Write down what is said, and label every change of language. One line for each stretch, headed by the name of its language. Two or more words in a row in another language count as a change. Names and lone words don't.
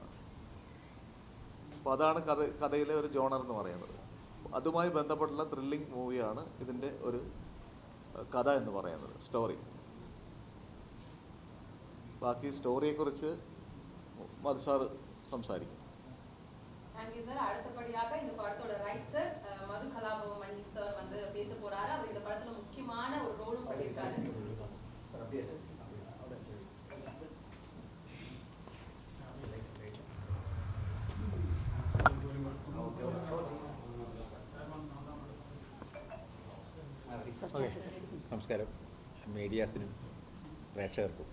Malayalam: അപ്പോൾ അതാണ് കഥയിലെ ഒരു ജോണർ എന്ന് പറയുന്നത്. അതുമായി ബന്ധപ്പെട്ടുള്ള ത്രില്ലിംഗ് മൂവിയാണ് ഇതിൻ്റെ ഒരു കഥ എന്ന് പറയുന്നത്, സ്റ്റോറി. ബാക്കി സ്റ്റോറിയെക്കുറിച്ച് മധു സാർ സംസാരിക്കും.
Tamil: அடுத்தபடியாக இந்த படத்தோட ரைட்டர் மது கலாபவன் மணி சார் வந்து பேச போறாரு. அவர் இந்த படத்துல முக்கியமான ஒரு ரோலும் பண்ணியிருக்காரு.
Malayalam: നമസ്കാരം മീഡിയാസിനും പ്രേക്ഷകർക്കും.